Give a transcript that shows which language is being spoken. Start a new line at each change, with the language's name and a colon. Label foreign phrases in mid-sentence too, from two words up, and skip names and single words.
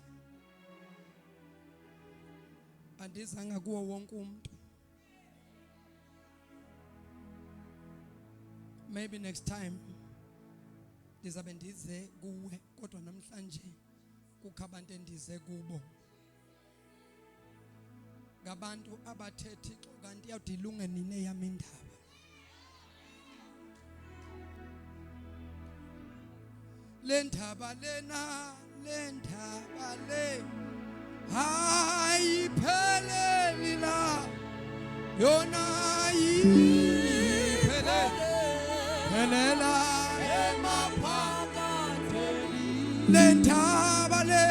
Xhosa: andizanga kuwo wonke umuntu
English: maybe next time
Xhosa: ndizabe ndize kuwe kodwa namhlanje kukho abantu endize kubo
Zulu: ngabantu abathethi kanti yawudilunge nini yami indaba le ndaba lena ayipheleli la yona ayiphelela emaphakatheni le ndaba